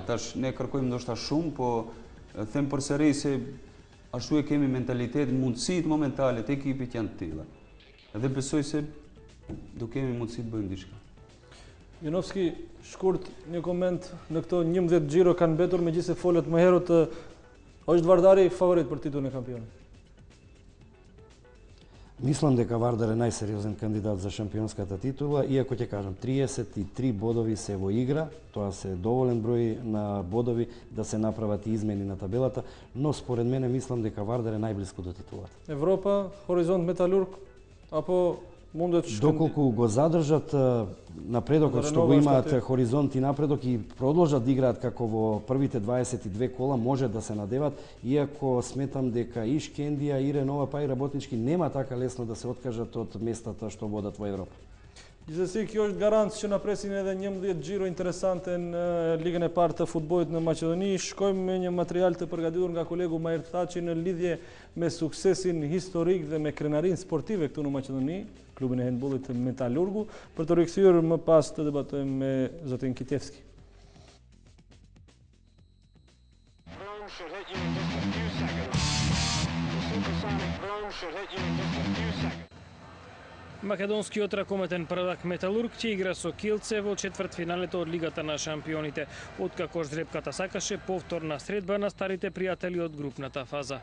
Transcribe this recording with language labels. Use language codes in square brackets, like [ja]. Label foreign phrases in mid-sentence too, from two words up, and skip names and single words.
[sq] Tash ne kërkojmë ndoshta shumë, po them përsëri se ashtu e kemi mentalitetin, mundësitë momentale të ekipit janë të tilla. Edhe besoj se do kemi mundësi të bëjmë diçka. Janovski, shkurt një koment në këto 11 xhiro kanë mbetur, megjithëse folët më herët, është Vardari favorit për titullin e kampionit? [mk] Мислам дека Вардар е најсериозен кандидат за шампионската титула, иако ќе кажам 33 бодови се во игра, тоа се доволен број на бодови да се направат и измени на табелата, но според мене мислам дека Вардар е најблиску до титулата. [sq] Европа, Хоризонт, Металург, apo mundet [mk] Доколку го задржат напредокот што го имаат Хоризонт и Напредок и продолжат да играат како во првите 22 кола, може да се надеват, иако сметам дека и Шкендија, и Ренова, па и Работнички нема така лесно да се откажат од местата што водат во Европа. [sq] Gjithsesi, kjo është garancë që na presin edhe 11 xhiro interesante në ligën e parë të futbollit në Maqedoni. Shkojmë me një material të përgatitur nga kolegu Mahir Thaçi në lidhje me suksesin historik dhe me krenarinë sportive këtu në Maqedoni, klubin e handbollit Metalurgu, për të rikthyer më pas të debatojmë me zotin Kitevski. [mk] Македонскиот ракометен првак Металург ќе игра со Килце во четвртфиналето од Лигата на шампионите, откако жребката сакаше повторна средба на старите пријатели од групната фаза.